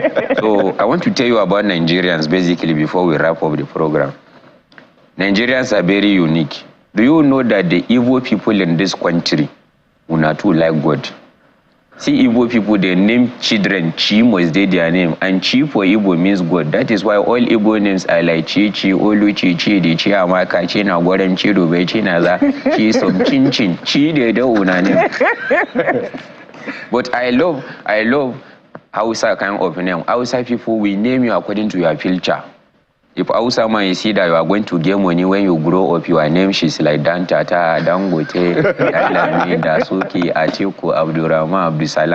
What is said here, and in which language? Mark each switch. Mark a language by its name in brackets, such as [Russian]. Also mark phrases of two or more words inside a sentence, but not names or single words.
[English] So I want to tell you about Nigerians basically before we wrap up the program. Nigerians are very unique. Do you know that the Igbo people in this country are too like God? See, Igbo people, they name children, Chi must be their name, and Chi for Igbo means God. That is why all Igbo names are like Chi, Olu, Chi, Di, Chi, Amaka, Chi, Nagwadam, Chi, Dube, Chi, Naza, Chi, Som, Chin, Chi, they don't name. But I love Hausa kind of name. Hausa people, we name you according to your future. If Hausa man, you see that you are going to get money when you grow up, your name is like Dan Tata, Dangote, Dalami, Dasuki, Atiku, Abdurrahman, Abdusalam.